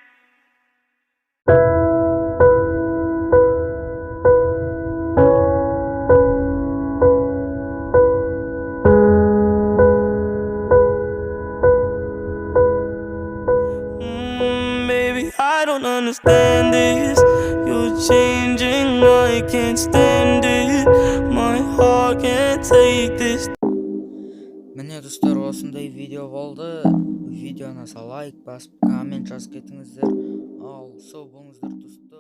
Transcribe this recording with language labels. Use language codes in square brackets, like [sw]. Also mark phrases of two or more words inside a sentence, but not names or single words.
[en] Baby, I don't understand this. You're changing, I can't stand it. My heart can't take this. [kk] Міне достар, осындай видео болды. Видеоны лайк басып, коммент жазып кетіңіздер. Ал сау болыңыздар достар.